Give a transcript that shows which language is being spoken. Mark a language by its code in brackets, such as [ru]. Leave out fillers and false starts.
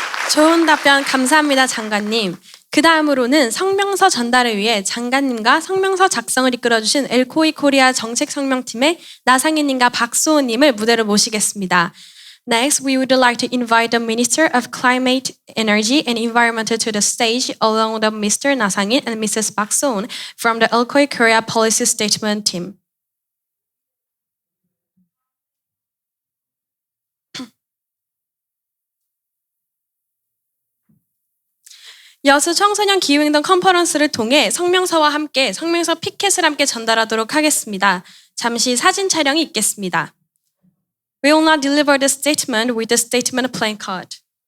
[ko] 좋은 답변 감사합니다, 장관님. 그 다음으로는 성명서 전달을 위해 장관님과 성명서 작성을 이끌어주신 엘코이 코리아 정책성명팀의 나상희님과 박수호님을 무대로 모시겠습니다. [en] Next, we would like to invite the Minister of Climate, Energy and Environment to the stage, along with Mr. Nasangin and Mrs. Park Soon from the Elkoi Korea Policy Statement Team. [ko] 여수 청소년 기후행동 컨퍼런스를 통해 성명서와 함께 성명서 피켓을 함께 전달하도록 하겠습니다. 잠시 사진 촬영이 있겠습니다. [en] We will now deliver the statement with the statement placard.